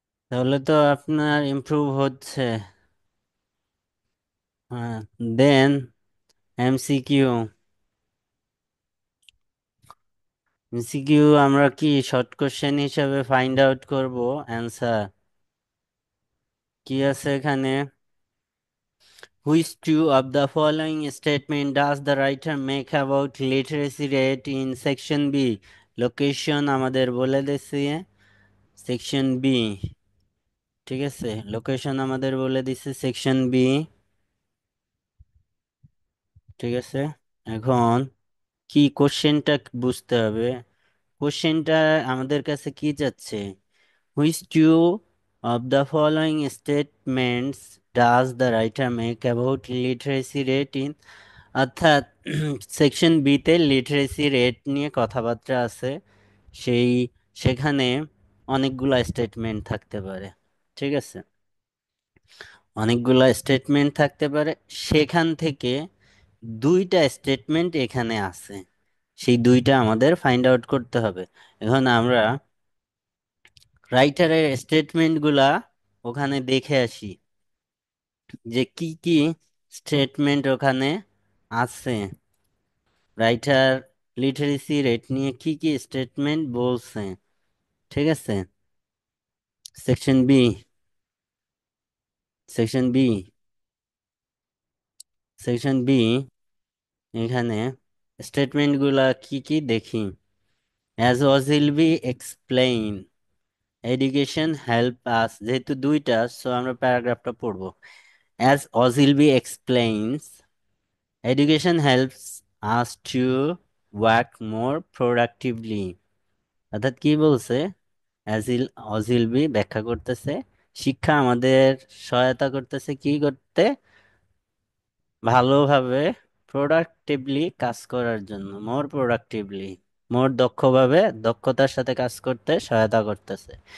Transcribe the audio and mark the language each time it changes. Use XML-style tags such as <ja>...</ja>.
<bn>তাহলে তো আপনার ইমপ্রুভ হচ্ছে। হ্যাঁ, দেন এমসিকিউ। এমসিকিউ আমরা কি শর্ট কোশ্চেন হিসাবে ফাইন্ড আউট করব অ্যান্সার। কি আছে এখানে,</bn> <en>which two of the following statement does the writer make about literacy rate in section B?</en> <bn>Location আমাদের বলে দিচ্ছে সেকশন বি। ঠিক আছে, লোকেশন আমাদের বলে দিচ্ছে সেকশন বি। ঠিক আছে, এখন কি কোশ্চেনটা বুঝতে হবে। কোশ্চেনটা আমাদের কাছে কি যাচ্ছে,</bn> <en>which two of the following statements does the writer make about literacy rate in,</en> <bn>অর্থাৎ সেকশন বিতে লিটারেসি রেট নিয়ে কথাবার্তা আছে। সেই সেখানে অনেকগুলা স্টেটমেন্ট থাকতে পারে। ঠিক আছে, অনেকগুলা স্টেটমেন্ট থাকতে পারে, সেখান থেকে দুইটা স্টেটমেন্ট এখানে আছে, সেই দুইটা আমাদের ফাইন্ড আউট করতে হবে। এখন আমরা রাইটারের স্টেটমেন্টগুলা ওখানে দেখে আসি যে কি কি স্টেটমেন্ট ওখানে আছে। রাইটার লিটারেসি রেট নিয়ে কি কি স্টেটমেন্ট বলছে। ঠিক আছে, section B, section B, section B, এখানে স্টেটমেন্টগুলা কি কি দেখি।</bn> <en>as Ogilvy explain, education help us,</en> <bn>যেহেতু দুইটা সো আমরা প্যারাগ্রাফটা পড়বো।</bn> <en>as Ogilvy explains, education helps us to work more productively,</en> <bn>অর্থাৎ কি বলছে, অ্যাজিল অজিলবি ব্যাখ্যা করতেছে শিক্ষা আমাদের সহায়তা করতেছে কি করতে, ভালোভাবে প্রোডাক্টিভলি কাজ করার জন্য, মোর প্রোডাক্টিভলি, মোর দক্ষভাবে দক্ষতার সাথে কাজ করতে সহায়তা করতেছে।</bn>